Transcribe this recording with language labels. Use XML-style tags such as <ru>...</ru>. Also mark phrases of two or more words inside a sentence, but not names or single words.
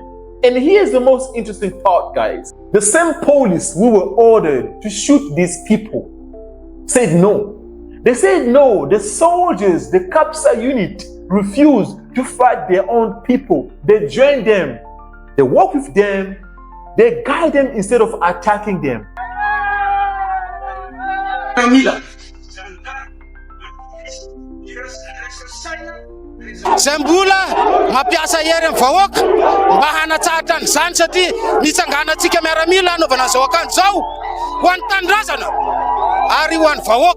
<en>And here's the most interesting part, guys. The same police who were ordered to shoot these people said no. They said no. The soldiers, the Kessa unit, refused to fight their own people. They joined them. They work with them. They guide them instead of attacking them.</en> <mg>Sembola mapiasa hery vahoaka mba hanatsahatra n'izany satria nitsanganantsika miaramila anaovana zao akan'izao ho an'ny tanindrazana ary ho an'ny vahoaka.</mg>